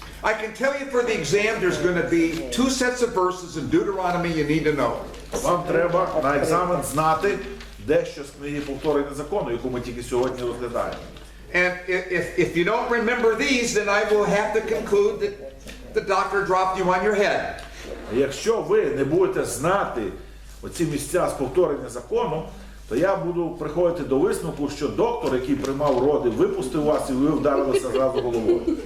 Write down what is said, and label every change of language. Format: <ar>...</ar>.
<en>I can tell you for the exam, there's going to be 2 sets of verses in Deuteronomy you need to know.</en> <uk>Вам треба на екзамен знати дещо з книги повторення закону, яку ми тільки сьогодні розглядаємо.</uk> <en>And if you don't remember these, then I will have to conclude that the doctor dropped you on your head.</en> <uk>Якщо ви не будете знати оці місця з повторення закону, то я буду приходити до висновку, що доктор, який приймав роди, випустив вас і ви вдарилися зразу головою.</uk>